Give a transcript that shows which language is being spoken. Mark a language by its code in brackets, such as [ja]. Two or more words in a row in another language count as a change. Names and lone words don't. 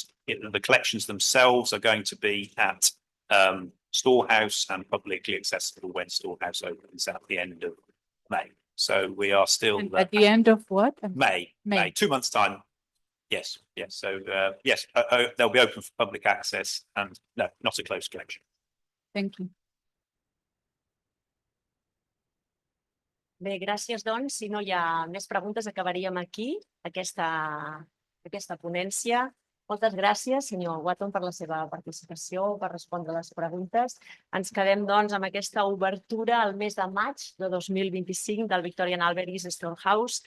[en] The collections themselves are going to be at Storehouse and publicly accessible when Storehouse opens at the end of May. So we are still And at the end of what? May, 2 months' time. Yes, yes. So yes, they'll be open for public access and no, not a closed collection. Thank you. [ca] Bé, gràcies, doncs. Si no hi ha més preguntes, acabaríem aquí aquesta ponència. Moltes gràcies, senyor Watton, per la seva participació, per respondre les preguntes. Ens quedem, doncs, amb aquesta obertura al mes de maig de 2025 del Victorian Albert East Storehouse.